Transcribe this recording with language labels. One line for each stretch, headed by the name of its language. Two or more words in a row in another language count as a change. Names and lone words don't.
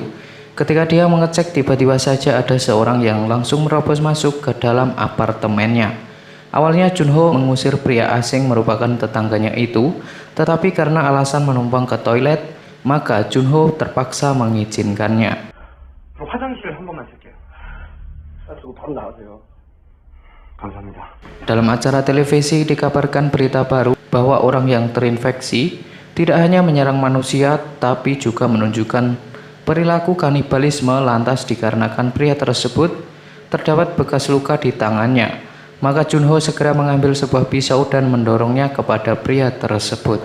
Indonesian: Ketika dia mengecek, tiba-tiba saja ada seorang yang langsung merobos masuk ke dalam apartemennya. Awalnya Junho mengusir pria asing merupakan tetangganya itu, tetapi karena alasan menumpang ke toilet, maka Junho terpaksa mengizinkannya.
Korean: 화장실 한 번만 쓸게요. 쓰고 바로 나가세요. 감사합니다.
Indonesian: Dalam acara televisi dikabarkan berita baru bahwa orang yang terinfeksi tidak hanya menyerang manusia, tapi juga menunjukkan perilaku kanibalisme. Lantas dikarenakan pria tersebut terdapat bekas luka di tangannya, maka Junho segera mengambil sebuah pisau dan mendorongnya kepada pria tersebut.